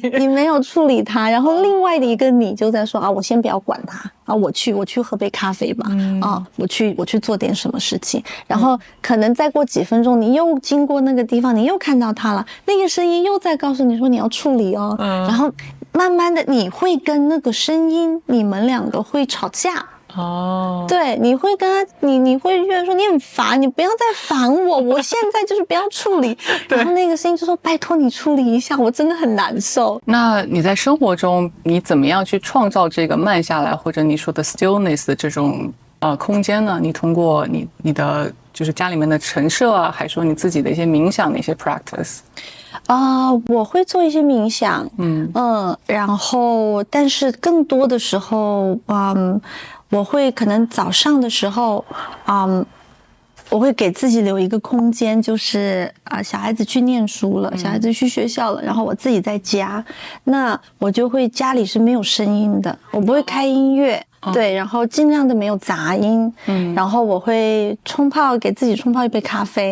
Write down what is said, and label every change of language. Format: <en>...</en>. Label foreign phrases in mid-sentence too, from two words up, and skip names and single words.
<zh>你沒有處理它，然後另外的一個你就在說我先不要管它我去喝杯咖啡吧，我去做點什麼事情，然後可能再過幾分鐘，你又經過那個地方，你又看到它了，那個聲音又在告訴你說你要處理然後慢慢的你會跟那個聲音，你們兩個會吵架。對，你會跟他，你會覺得說你很煩，你不要再煩我，我現在就是不要處理。然後那個聲音就說拜託你處理一下，我真的很難受。那你在生活中你怎麼樣去創造這個慢下來，或者你說的 stillness 的這種空間呢？你通過你的就是家裡面的陳設啊，還是說你自己的一些冥想的一些 practice？我會做一些冥想，然後但是更多的時候，我會可能早上的時候，我會給自己留一個空間，就是小孩子去念書了，小孩子去學校了，然後我自己在家，那我就會家裡是沒有聲音的，我不會開音樂，對，然後盡量的沒有雜音，然後我會給自己沖泡一杯咖啡，</zh>